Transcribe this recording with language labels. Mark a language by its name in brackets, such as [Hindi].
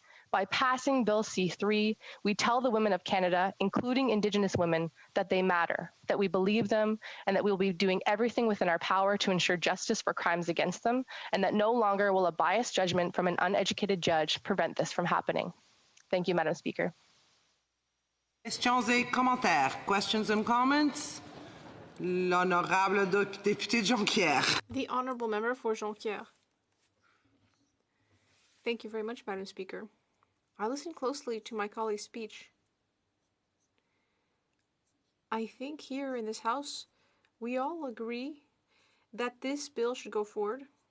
[English] By passing Bill C-3, we tell the women of Canada, including Indigenous women, that they matter, that we believe them, and that we will be doing everything within our power to ensure justice for crimes against them, and that no longer will a biased judgment from an uneducated judge prevent this from happening. Thank you, Madam Speaker. [French] Questions et commentaires. [English] Questions and comments? [French] L'honorable député Jonquière. [English] The Honourable Member for Jonquière. Thank you very much, Madam Speaker. I listened closely to my colleague's speech. I think here in this House, we all agree that this bill should go forward.